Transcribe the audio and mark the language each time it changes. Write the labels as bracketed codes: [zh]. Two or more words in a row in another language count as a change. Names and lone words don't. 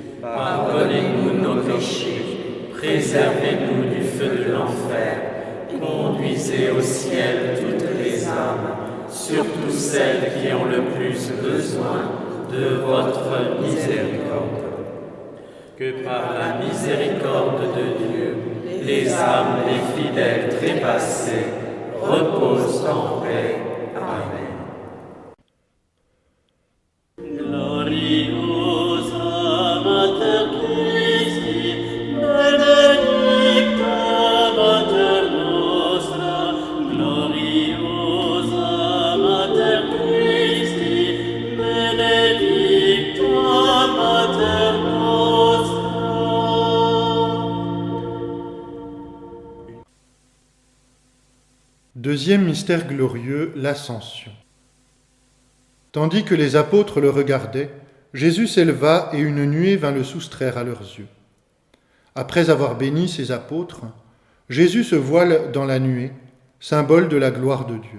[fr] pardonnez-nous nos péchés, préservez-nous du feu de l'enfer, conduisez au ciel toutes les âmes, surtout celles qui ont le plus besoin de votre miséricorde. Que par la miséricorde de Dieu, les âmes des fidèles trépassés reposent en paix. Amen. [la] Gloriosa Mater Christi, benedicta Mater nostra, gloriosa Mater Christi, benedicta Mater nostra. [fr] Deuxième mystère glorieux, l'Ascension. Tandis que les apôtres le regardaient, Jésus s'éleva et une nuée vint le soustraire à leurs yeux. Après avoir béni ses apôtres, Jésus se voile dans la nuée, symbole de la gloire de Dieu.